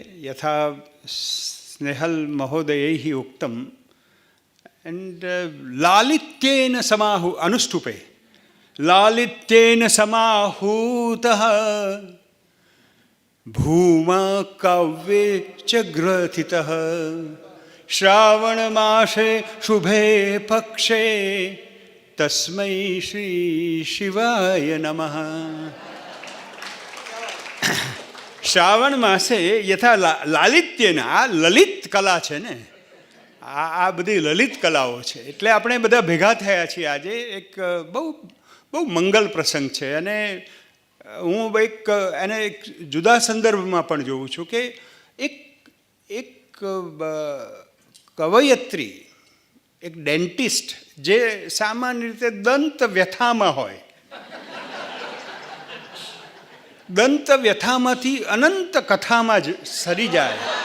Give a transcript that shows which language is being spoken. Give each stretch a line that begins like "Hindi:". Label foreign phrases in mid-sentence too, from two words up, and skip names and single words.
Sanskrit: यथा स्नेहल महोदयैः उक्तं, एंड लालित्येन अनुष्टुपे लालित्येन समाहूतः भूमा काव्ये च ग्रथितः श्रावण मासे शुभे पक्षे तस्मै श्री शिवाय नमः. श्रावण मासे यथा लालित्येन,
Gujarati: આ લલિત કલા છે ને, આ બધી લલિત કલાઓ છે. એટલે આપણે બધા ભેગા થયા છીએ આજે. એક બહુ મંગલ પ્રસંગ છે. અને હું એને એક જુદા સંદર્ભમાં પણ જોઉં છું કે એક કવયત્રી, એક ડેન્ટિસ્ટ જે સામાન્ય રીતે દંત વ્યથામાં હોય, દંત વ્યથામાંથી અનંત કથામાં જ સરી જાય.